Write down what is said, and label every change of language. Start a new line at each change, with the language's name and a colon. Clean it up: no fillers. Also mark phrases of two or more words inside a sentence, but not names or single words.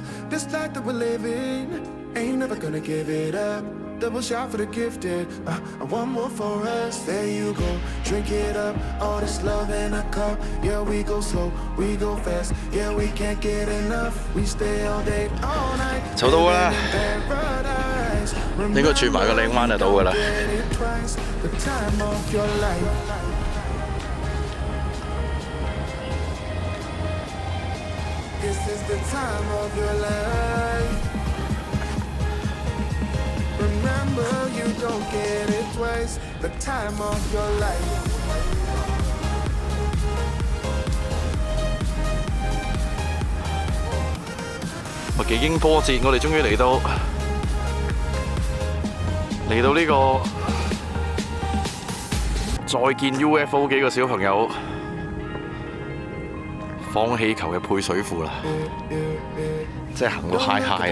English: This life that we're living, ain't never gonna give it up. Double shot for the gifted, and one more for us. There you go, drink it up. All this love in a cup. Yeah, we go slow, we go fast. Yeah, we can't get enough. We stay all day, all night.
Cantonese: 走到啦，應該轉埋個嶺灣就到㗎啦。
English: The time of your life. This is the time of your life. Remember, you don't get it twice. The time of your life.
Cantonese: 幾經波折，我哋終於嚟到呢個再見 UFO 幾個小朋友放氣球嘅配水庫啦，即係行到嗨嗨啊！